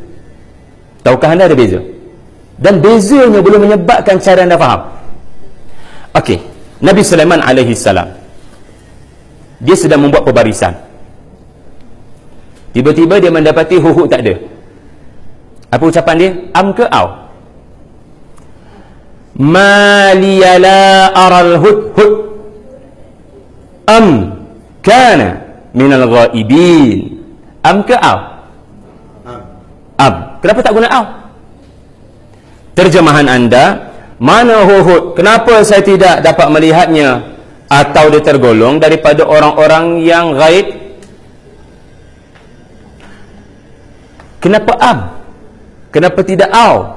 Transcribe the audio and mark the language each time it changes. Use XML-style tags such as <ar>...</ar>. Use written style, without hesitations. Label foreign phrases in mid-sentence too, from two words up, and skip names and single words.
<ms>Dan bezanya boleh menyebabkan cara anda faham. Okey, Nabi Sulaiman</ms> <ar>عليه السلام,</ar> <ms>dia sedang membuat pebarisan. Tiba-tiba dia mendapati hudhud tak ada. Apa ucapan dia? Am ke au?</ms> <ar>ما لي لا أرى الهدهد أم كان من الغائبين.</ar> <ms>Am ke au? Am. Kenapa tak guna au? Terjemahan anda, mana hudhud? Kenapa saya tidak dapat melihatnya? Atau dia tergolong daripada orang-orang yang ghaib? Kenapa am? Kenapa tidak au?</ms>